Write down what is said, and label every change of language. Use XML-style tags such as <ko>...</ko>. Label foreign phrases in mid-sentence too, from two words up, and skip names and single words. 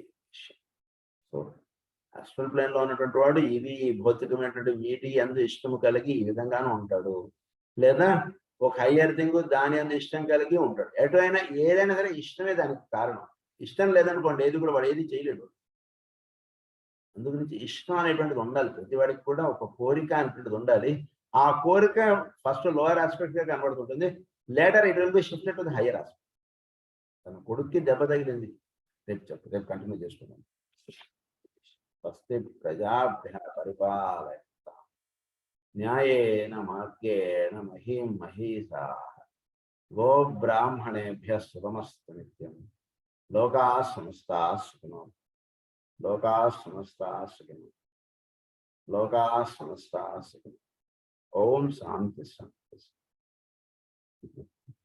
<te>సో</te> <en>astral plane</en> <te>లో ఉన్నటువంటి వాడు ఇవి భౌతికమైనటువంటి వీటి అందు ఇష్టము కలిగి ఈ విధంగానే ఉంటాడు, లేదా ఒక</te> <en>higher thing</en> <te>దాని అందు ఇష్టం కలిగి ఉంటాడు. ఎటు అయినా ఏదైనా సరే ఇష్టమే దానికి కారణం. ఇష్టం లేదనుకోండి ఏది కూడా వాడు ఏది చేయలేడు. అందుగురించి ఇష్టం అనేటువంటిది ఉండాలి. ప్రతి వాడికి కూడా ఒక కోరిక అనేటువంటిది ఉండాలి. ఆ కోరిక</te> <en>first lower aspect</en> <te>గా కనబడుతుంటుంది,</te> <en>later it will be shifted to the higher aspect.</en> <te>తన కొడుక్కి దెబ్బ తగిలింది, రేపు కంటిన్యూ చేసుకున్నాం.</te> <sa>స్వస్తి ప్రజాభ్య పరిపాలయ న్యాయేన మార్గేణ మహీం మహీసాః గో బ్రాహ్మణేభ్యః శుభమస్తు నిత్యం. లోకాః సమస్తాః సుఖినో ఓం శాంతి శాంతి.</sa>